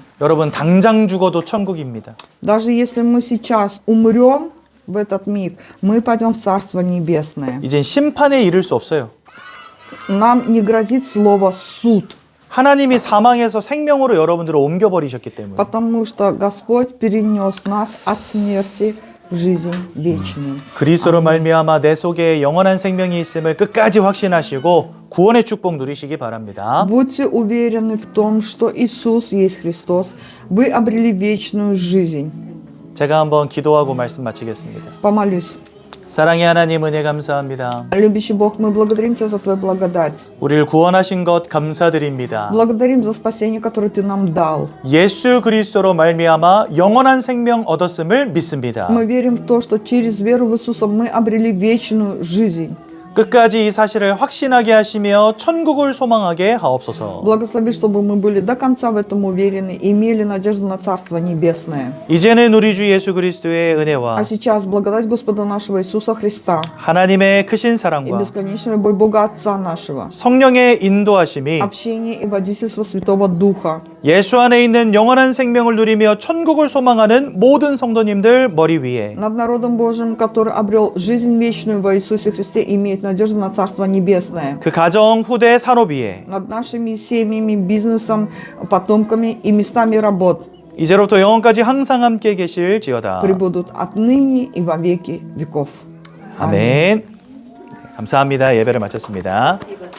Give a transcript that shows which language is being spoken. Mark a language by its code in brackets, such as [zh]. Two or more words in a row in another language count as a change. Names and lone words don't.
[ko] 여러분 당장 죽어도 천국입니다. [ru] Даже если мы сейчас умрем в этот миг, мы пойдем в Царство Небесное. [ko] 이젠 심판에 이를 수 없어요. [ru] Нам не грозит слово «суд», [ko] 하나님이 사망에서 생명으로 여러분들을 옮겨버리셨기 때문에. [ru] потому что Господь перенес нас от смерти в жизнь вечную. [ko] 그리스도로 말미암아 내 속에 영원한 생명이 있음을 끝까지 확신하시고 구원의 축복 누리시기 바랍니다. [ru] Будьте уверены в том, что Иисус есть Христос. Вы обрели вечную жизнь. [ko] 제가 한번 기도하고 말씀 마치겠습니다. [ru] Помолюсь. [ko] 사랑의 하나님 은혜 감사합니다. [ru] Любящий Бог, мы благодарим Тебя за Твою благодать. [ko] 우리를 구원하신 것 감사드립니다. [ru] Благодарим за спасение, которое Ты нам дал. [ko] 예수 그리스도로 말미암아 영원한 생명 얻었음을 믿습니다. [ru] Мы верим в то, что через веру в Иисуса мы обрели вечную жизнь. [ko] 끝까지 이 사실을 확신하게 하시며 천국을 소망하게 하옵소서. [ru] Благослови, чтобы мы были до конца в этом уверены и имели надежду на Царство Небесное. [ko] 이제는 우리 주 예수 그리스도의 [ru] А [ko] 은혜와 [ru] сейчас благодать Господа нашего Иисуса Христа [ko] 하나님의 크신 [ru] и [ko] 사랑과 [ru] бесконечная любовь Бога Отца нашего, [ko] 성령의 인도하심이 [ru] общение и водительство Святого Духа [ko] 예수 안에 있는 영원한 생명을 누리며 천국을 소망하는 모든 성도님들 머리 위에 [ru] над народом Божьим, который обрел жизнь вечную во Иисусе Христе, имеет надежду на Царство Небесное. [ko] 그 가정, 후대, 산업 위에 [ru] Над нашими семьями, бизнесом, потомками и местами работ [ko] 이제로부터 영원까지 항상 함께 계실지어다. [ru] пребудут отныне и во веки веков. [ko] 아멘. 감사합니다. 예배를 마쳤습니다.